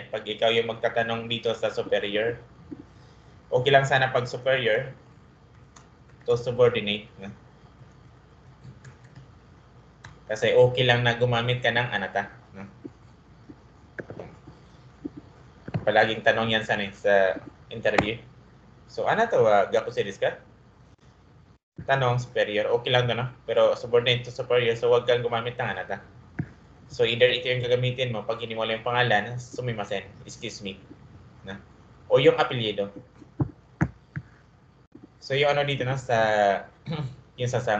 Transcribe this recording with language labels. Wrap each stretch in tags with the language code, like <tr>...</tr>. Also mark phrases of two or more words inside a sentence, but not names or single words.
<tl>Pag ikaw yung magtatanong dito sa superior. Okay lang sana pag</tl> <en>superior to subordinate.</en> <tl>Kasi okay lang na gumamit ka ng anata. Palaging tanong yan sana sa interview. So,</tl> <ja>あなたは学生ですか?</ja> <tl>Tanong, superior. Okay lang no? Pero</tl> <en>subordinate to superior,</en> <tl>so wag kang gumamit ng anata. So, either ito yung gagamitin mo, pag hindi mo lang yung pangalan, sumimasen, excuse me. O yung apelyido. So, yung dito sa yung sasam.</tl>